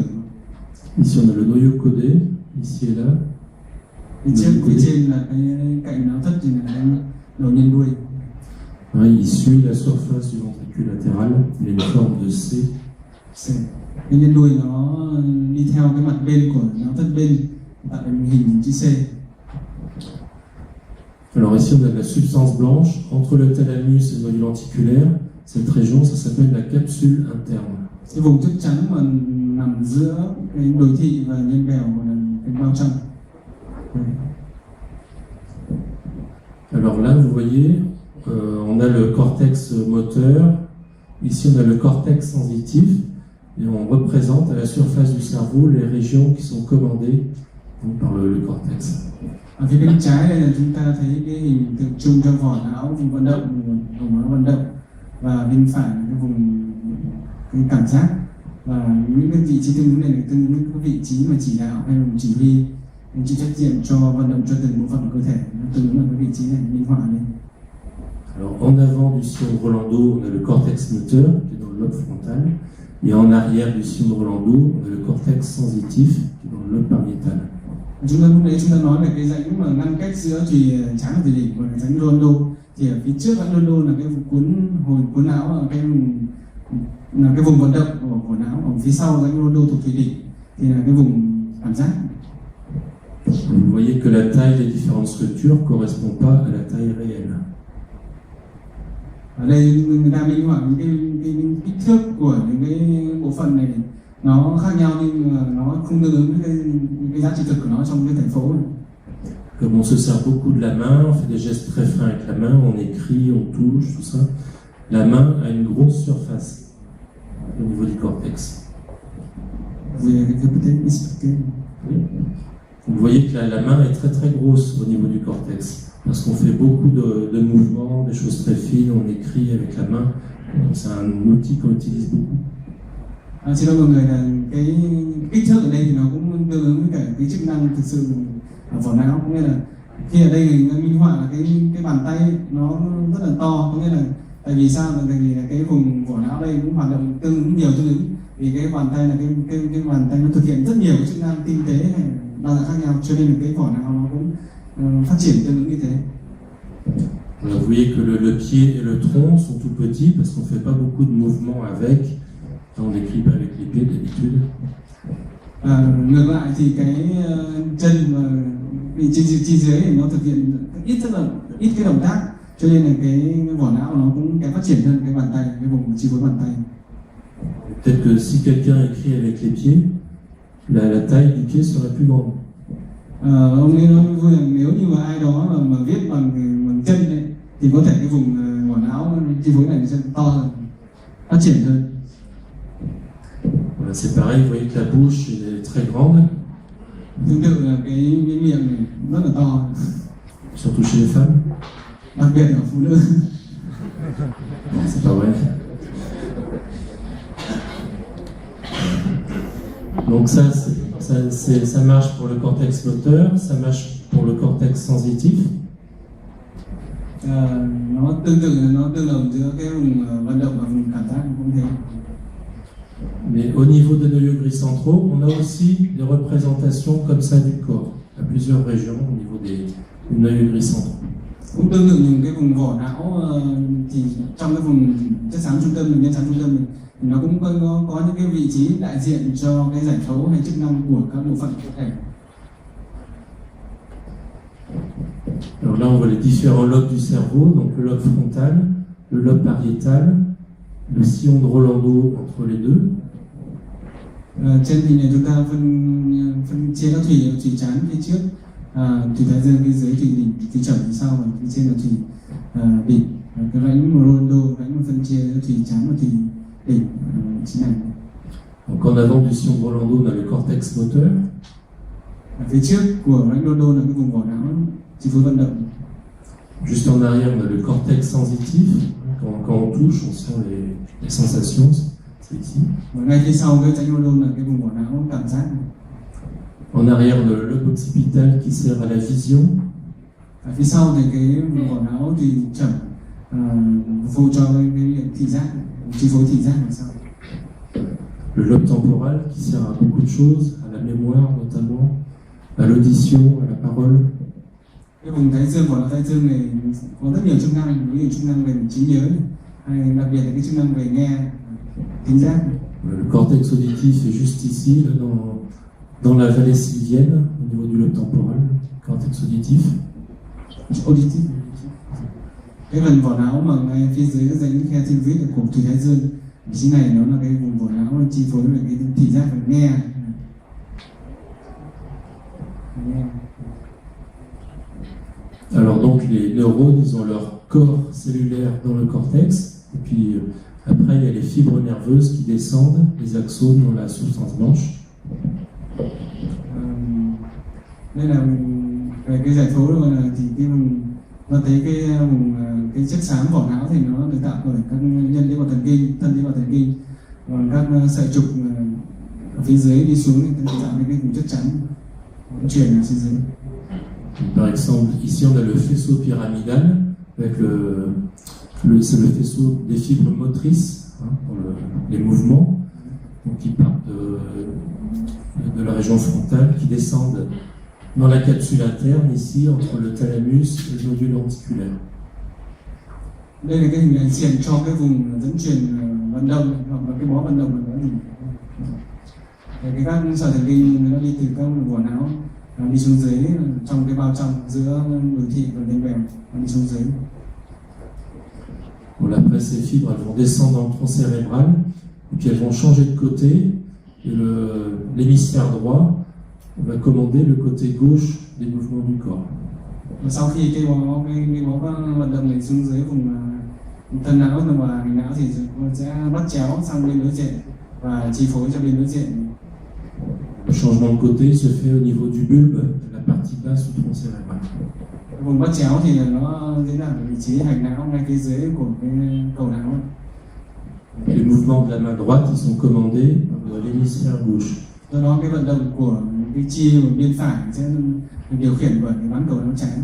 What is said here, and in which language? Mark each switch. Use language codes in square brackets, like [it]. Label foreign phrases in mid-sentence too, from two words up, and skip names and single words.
[fr] Ici on a le noyau codé, ici et là. [vi] Phía trên là cái cạnh não thất thì là cái đầu nhân đuôi. [fr] Il suit la surface du ventricule latéral, il a une forme de C. [vi] Cái nhân đuôi nó đi theo cái mặt bên của não thất bên tạo thành hình chữ C. [fr] Alors ici on a de la substance blanche entre le thalamus et le noyau lenticulaire. Cette région, ça s'appelle la capsule interne. [vi] Cái vùng chất trắng mà nằm giữa cái đồi thị và nhân bèo gọi là cái bao trong. [fr] Alors là, vous voyez, on a le cortex moteur. Ici, on a le cortex sensitif. Et on représente à la surface du cerveau les régions qui sont commandées donc, par le cortex. [vi] Ở phía bên trái đây là chúng ta thấy cái hình tượng trưng cho vỏ não, vùng vận động, vùng não vận động, và bên phải là cái vùng cái cảm giác, và những cái vị trí tương ứng này là tương ứng với cái vị trí mà chỉ đạo hay là chỉ huy, chịu trách nhiệm cho vận động cho từng bộ phận của cơ thể, nó tương ứng ở cái vị trí này minh họa đây. [fr] Alors en avant du sillon de Rolando, on a le cortex moteur qui est dans le lobe frontal, et en arrière du sillon de Rolando, on a le cortex sensitif qui est dans le lobe pariétal. [vi] Chúng ta lúc đấy chúng ta nói về cái rãnh mà ngăn cách giữa thùy trán và thùy đỉnh, gọi là rãnh Rolando. Thì ở phía trước rãnh Rolando là cái cuốn não, là cái vùng vận động của não. Ở phía sau rãnh Rolando thuộc thùy đỉnh thì là cái vùng cảm giác. [fr] Vous voyez que la taille des différentes structures ne correspond pas à la taille réelle. [vi] Ở đây người ta minh họa những cái kích thước của những cái bộ phận này nó khác nhau nhưng mà nó không tương ứng với cái giá trị thực của nó trong cái thành phố này. [fr] Comme on se sert beaucoup de la main, on fait des gestes très fins avec la main, on écrit, on touche, tout ça. La main a une grosse surface au niveau du cortex. Vous peut-être expliquer. Oui. Vous voyez que la main est très très grosse au niveau du cortex, parce qu'on fait beaucoup de mouvements, des choses très fines, on écrit avec la main. C'est un outil qu'on utilise beaucoup. [vi] Xin lỗi mọi người là cái kích thước ở đây thì nó cũng tương ứng với cả cái chức năng thực sự ở vỏ não, có nghĩa là khi ở đây người minh họa là cái bàn tay nó rất là to, có nghĩa là tại vì sao? Tại vì là cái vùng vỏ não đây cũng hoạt động tương ứng vì cái bàn tay là cái bàn tay nó thực hiện rất nhiều chức năng tinh tế này đa dạng khác nhau, cho nên là cái vỏ não nó cũng phát triển tương ứng như thế. [fr] Alors, vous voyez que le pied et le tronc sont tout petits parce qu'on ne fait pas beaucoup de mouvements avec. On n'écrit pas avec les pieds d'habitude. [vi] Ngược lại thì cái chân và vị trí dưới thì nó thực hiện rất là ít cái động tác, cho nên là cái vỏ não nó cũng kém phát triển hơn cái bàn tay, cái vùng chi phối bàn tay. [fr] Peut-être que si quelqu'un écrit avec les pieds, la taille du pied serait plus grande. [vi] Ông ấy nói vui là nếu như mà ai đó mà viết bằng chân ấy, thì có thể cái vùng vỏ não chi phối này sẽ to hơn, phát triển hơn. [fr] Voilà, c'est pareil, vous voyez que la bouche est très grande. [vi] Tương tự là cái miệng này rất là to. [fr] Surtout chez les femmes. [vi] Đặc biệt ở phụ nữ. [fr] Non, c'est pas vrai. Donc ça marche pour le cortex moteur, ça marche pour le cortex sensitif. [vi] Nó tương tự là nó tương đồng giữa cái vùng vận động và vùng cảm giác cũng thế. [fr] Mais au niveau des noyaux gris centraux, on a aussi des représentations comme ça du corps, à plusieurs régions au niveau des noyaux gris centraux. [vi] Cũng tương tự những cái vùng vỏ não thì trong cái vùng chất xám trung tâm, nhân xám trung tâm thì nó cũng có những cái vị trí đại diện cho cái giải phẫu hay chức năng của các bộ phận cơ thể. [fr] Alors là, on voit les différents lobes du cerveau, donc le lobe frontal, le lobe pariétal, le sillon de Rolando entre les deux. [vi] Trên hình này chúng ta phân chia các thùy trán phía trước, thùy thái dương phía dưới, thùy đỉnh, thùy trầm phía sau, và phía trên là thùy đỉnh. Cái rãnh Rolando, rãnh phân chia thùy trán và thùy đỉnh chính này. [fr] Donc en avant du sillon de Rolando, on a le cortex moteur. [vi] Phía trước của rãnh Rolando là cái vùng vỏ não chi phối vận động. [fr] Juste en arrière, on a le cortex sensitif. Quand on touche, on sent les sensations. C'est ici. [vi] Ngay phía sau cái rãnh Rolando là cái vùng vỏ não cảm giác. [fr] En arrière, on a le lobe occipital qui sert à la vision. [vi] Phía sau thì cái vùng vỏ não thì chậm phụ cho cái thị giác, chi phối thị giác làm sao. [fr] Le lobe temporal qui sert à beaucoup de choses, à la mémoire notamment, à l'audition, à la parole. [vi] Cái vùng thái dương, vỏ não thái dương này có rất nhiều chức năng, ví dụ chức năng về trí nhớ này, hay đặc biệt là cái chức năng về nghe, thính giác. [fr] Le cortex auditif est juste ici, là, dans la vallée sylvienne, au niveau du lobe temporal, cortex auditif. Auditif. [vi] Cái phần vỏ não mà ngay phía dưới cái rãnh khe thiên vít của thủy thái dương, vị trí này nó là cái vùng vỏ não chi phối về cái thị giác và nghe. [fr] Alors donc les neurones, ils ont leur corps cellulaire dans le cortex, et puis après il y a les fibres nerveuses qui descendent, les axones dans la substance blanche. [vi] Đây là về cái giải phẫu rồi là thì cái vùng và thấy cái chất xám vỏ não thì nó được tạo bởi các nhân tế bào thần kinh, thân tế bào thần kinh, còn các sợi trục ở phía dưới đi xuống thì tạo nên cái vùng chất trắng chuyển ở phía dưới. [fr] Par exemple, ici on a le faisceau pyramidal avec c'est le faisceau des fibres motrices pour les mouvements, donc qui partent de la région frontale, qui descendent dans la capsule interne ici entre le thalamus et le nodule lenticulaire. [vi] Đây là cái hình ảnh xiển cho cái vùng dẫn truyền vận động hoặc là cái bó vận động là gì? Cái các sợi thần kinh nó đi từ các vỏ não đi xuống dưới trong cái bao trong giữa đồi thị và đỉnh bèo đi xuống dưới. [fr] Bon, après ces fibres, elles vont descendre dans le tronc cérébral, et puis elles vont changer de côté, et l'hémisphère droit va commander le côté gauche des mouvements du corps. [vi] Và sau khi cái bó vận động này xuống dưới vùng thân não và hình não thì sẽ bắt chéo sang bên đối diện và chi phối cho bên đối diện. [fr] Le changement de côté se fait au niveau du bulbe, de la partie basse du tronc cérébral. [vi] Vùng bắt chéo thì nó diễn ra ở vị trí hạch não ngay phía dưới của cái cầu não. [fr] Les mouvements de la main droite, ils sont commandés par l'hémisphère gauche. [vi] Do đó cái vận động của cái chi của bên phải sẽ được điều khiển bởi cái bán cầu não trái.